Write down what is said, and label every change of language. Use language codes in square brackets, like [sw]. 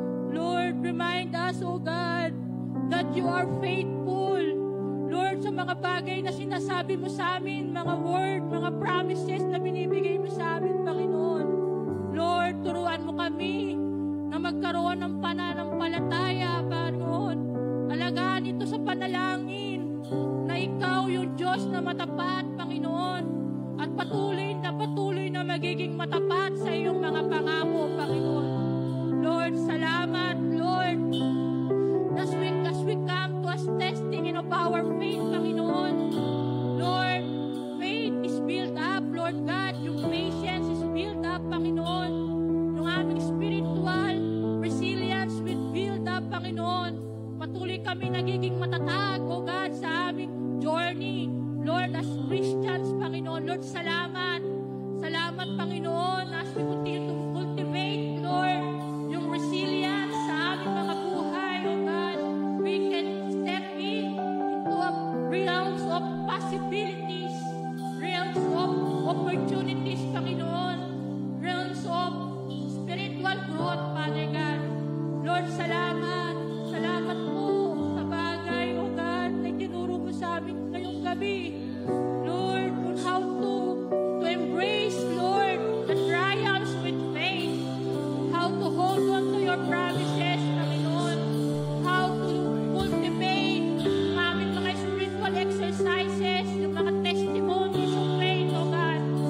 [en] Lord, remind us, O God, that you are faithful. [tl] Lord, sa mga bagay na sinasabi mo sa amin, mga word, mga promises na binibigay mo sa amin, Panginoon. Lord, turuan mo kami na magkaroon ng pananampalataya, Panginoon. Alagaan ito sa panalangin na ikaw yung Diyos na matapat, Panginoon. At patuloy na magiging matapat sa iyong mga pangako, Panginoon. Lord, salamat, Lord. [en] As we come to us testing of our faith, Panginoon. Lord, faith is built up, Lord God. Yung patience is built up, Panginoon. [tl] Yung aming [en] spiritual resilience will build up, Panginoon. [tl] Patuloy kami nagiging matatag, [en] O God, [tl] sa aming journey. [en] Lord, as Christians, Panginoon. [tl] Lord, salamat. Salamat, Panginoon, [en] as we continue to cultivate, Lord, [tl] yung resilience sa aming mga buhay, [en] O God. We can step into a realms of possibilities, realms of opportunities, Panginoon, realms of spiritual growth, Father God. [tl] Lord, salamat. Salamat po sa bagay, O God, na tinuro mo sa amin ngayong gabi. [en] Lord, on how to embrace, Lord, the triumphs with faith. How to hold on to your promises, Panginoon. How to cultivate [tl] ang aming mga [en] spiritual exercises, yung mga testimonies of faith, O God.